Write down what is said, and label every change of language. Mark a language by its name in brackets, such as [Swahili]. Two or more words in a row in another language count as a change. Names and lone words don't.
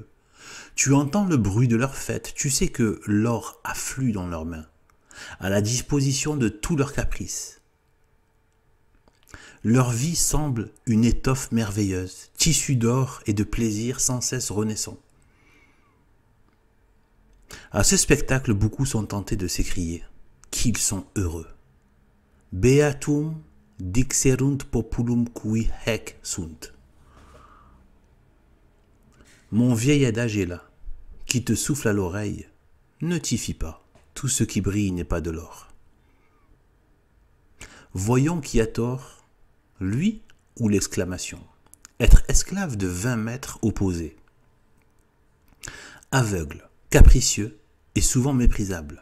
[French] Tu entends le bruit de leurs fêtes, tu sais que l'or afflue dans leurs mains, à la disposition de tous leurs caprices. Leur vie semble une étoffe merveilleuse, tissu d'or et de plaisir sans cesse renaissant. À ce spectacle, beaucoup sont tentés de s'écrier qu'ils sont heureux. [Latin] Beatum dixerunt populum qui haec sunt. [French] Mon vieil adage est là, qui te souffle à l'oreille. Ne t'y fie pas, tout ce qui brille n'est pas de l'or. Voyons qui a tort, lui ou l'exclamation. Être esclave de 20 maîtres opposés. Aveugle, capricieux et souvent méprisable.